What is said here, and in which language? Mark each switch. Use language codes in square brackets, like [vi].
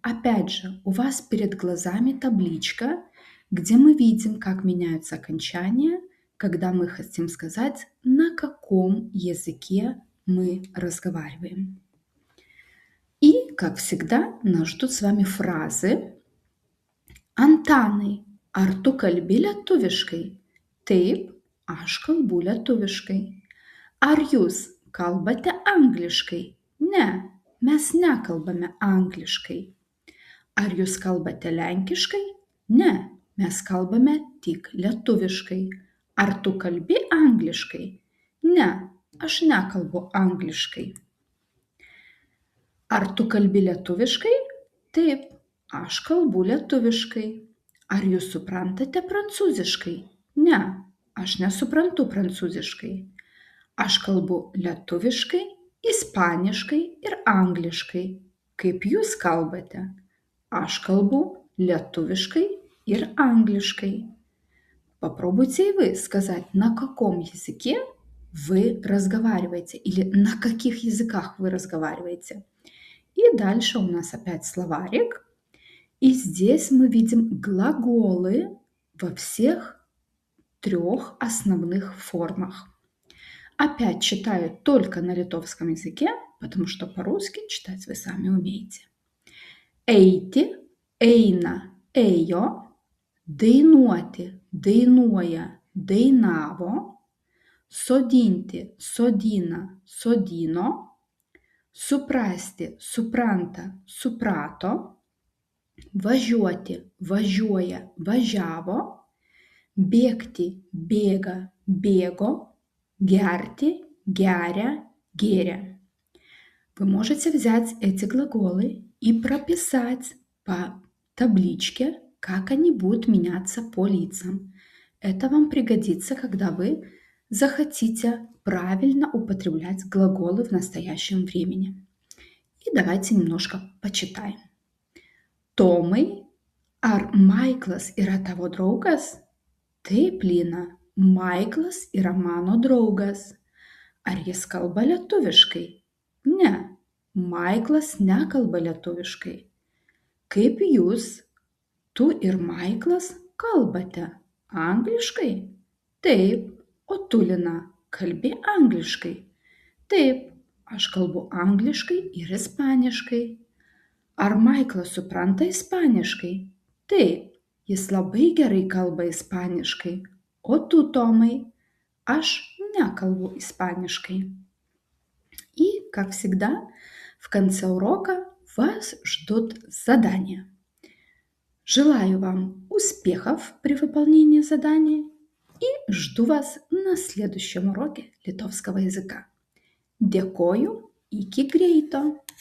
[ru] Опять же, у вас перед глазами табличка, где мы видим, как меняются окончания, когда мы хотим сказать, на каком языке мы разговариваем. И, как всегда, нас ждут с вами фразы. [lt] Antanai, ar tu kalbi lietuviškai? Taip, aš kalbu lietuviškai. Ar jūs kalbate angliškai? Ne, mes nekalbame angliškai. Ar jūs kalbate lenkiškai? Ne, mes kalbame tik lietuviškai. Ar tu kalbi angliškai? Ne, aš nekalbu angliškai. Ar tu kalbi lietuviškai? Taip, aš kalbu lietuviškai. Ar jūs suprantate prancūziškai? Ne, aš nesuprantu prancūziškai. Aš kalbu lietuviškai, ispaniškai ir angliškai. Kaip jūs kalbate? Aš kalbu lietuviškai ir [ru] английской. Попробуйте и вы сказать, на каком языке вы разговариваете или на каких языках вы разговариваете. И дальше у нас опять словарик. И здесь мы видим глаголы во всех трех основных формах. Опять читаю только на литовском языке, потому что по-русски читать вы сами умеете. [lt] Eiti, eina, ėjo, dainuoti, dainuoja, dainavo, sodinti, sodina, sodino, suprasti, supranta, suprato, važiuoti, važiuoja, važiavo, bėgti, bėga, bėgo, gerti, geria, геря. [ru] Вы можете взять эти глаголы и прописать по табличке, как они будут меняться по лицам. Это вам пригодится, когда вы захотите правильно употреблять глаголы в настоящем времени. И давайте немножко почитаем. [lt] Tomai, ar Maiklas yra tavo draugas? Taip, Lina, Maiklas yra mano draugas. Ar jis kalba lietuviškai? Ne, Maiklas nekalba lietuviškai. Kaip jūs, tu ir Maiklas kalbate? Angliškai? Taip, o tu, Lina, kalbi angliškai? Taip, aš kalbu angliškai ir ispaniškai. Ar Maiklas supranta ispaniškai? Taip, jis labai gerai kalba ispaniškai. O tu, Tomai? Aš nekalbu ispaniškai. [ru] И, как всегда, в конце урока вас ждут задания. Желаю вам успехов при выполнении задания и жду вас на следующем уроке литовского языка. [lt] Dėkoju, iki greito.